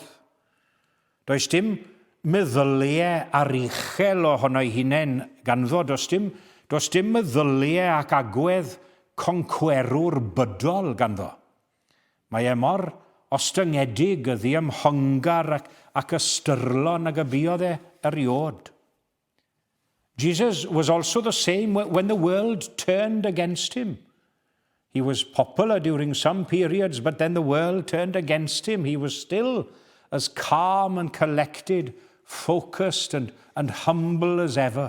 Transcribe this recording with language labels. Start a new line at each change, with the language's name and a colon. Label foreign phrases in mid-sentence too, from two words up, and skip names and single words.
Welsh: Does dim meddyliau aruchel ohono'i hunain ganddo, does dim meddyliau ac agwedd concwerwr bydol ganddo. Mae mor ostyngedig y ddiymhongar ac ystyrlon ag y buodd eriod.
English: Jesus was also the same when the world turned against him. He was popular during some periods, but then the world turned against him. He was still as calm and collected, focused and humble as ever.